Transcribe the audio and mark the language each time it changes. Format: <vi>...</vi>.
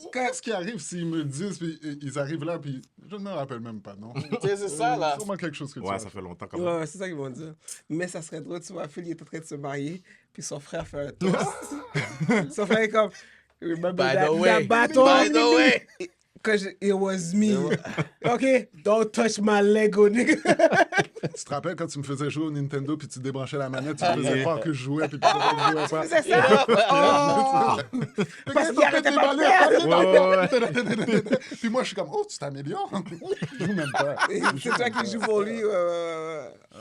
<fr>Qu'est-ce qui arrive s'ils me le disent, puis ils arrivent là, puis je ne me rappelle même pas, non? Tu sais, c'est ça, là. Sûrement quelque chose que tu Ouais, as ça fait. fait longtemps quand même. Ouais, c'est ça qu'ils vont dire. Mais ça serait drôle, tu vois, Phil, il est en train de se marier, puis son frère fait un toast. Son frère est comme,</fr> <en>remember By that, the way. that bâton? By the way. It was me. OK, don't touch my Lego, nigga.</en> <fr>Tu te rappelles quand tu me faisais jouer au Nintendo, puis tu débranchais la manette, tu me faisais croire que je jouais, puis tu ne jouais pas. C'est ça. Oh! Parce qu'il arrêtait pas de perdre. Puis moi, je suis comme, oh, tu t'améliores. Je joue même pas. C'est toi qui joues pour lui. Ouais.</fr>